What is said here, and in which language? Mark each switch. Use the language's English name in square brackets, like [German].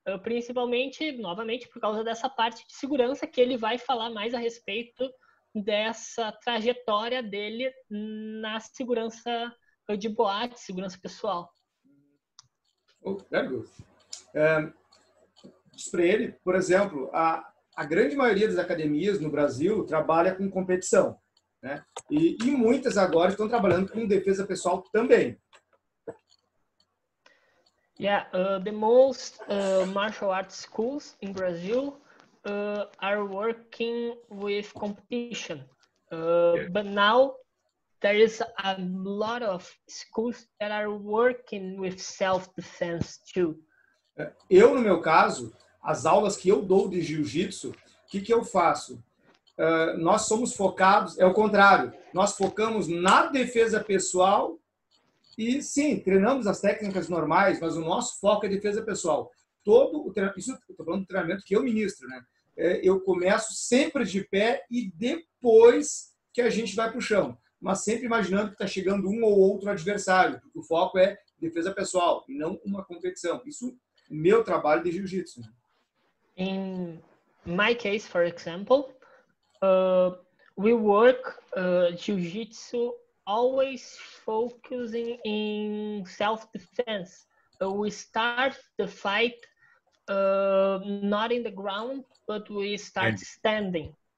[Portuguese] Principalmente, novamente, por causa dessa parte de segurança, que ele vai falar mais a respeito dessa trajetória dele na segurança de boate, segurança pessoal. [English] Very good. [Portuguese] Diz para ele, por exemplo, a grande maioria das academias no Brasil trabalha com competição, né? E muitas agora estão trabalhando com defesa pessoal também. Yeah, the most martial arts schools in Brazil are working with competition, but now there is a lot of schools that are working with self-defense too. Eu, no meu caso, as aulas que eu dou de jiu-jitsu, o que eu faço? Nós somos focados, é o contrário, nós focamos na defesa pessoal. E sim, treinamos as técnicas normais, mas o nosso foco é defesa pessoal. Isso eu estou falando do treinamento que eu ministro, né? Eu começo sempre de pé e depois que a gente vai para o chão. Mas sempre imaginando que está chegando um ou outro adversário. Porque o foco é defesa pessoal e não uma competição. Isso é o meu trabalho de jiu-jitsu. Né? [English] In my case, for example, we work jiu-jitsu always focusing in self-defense. We start the fight not in the ground, but we start standing.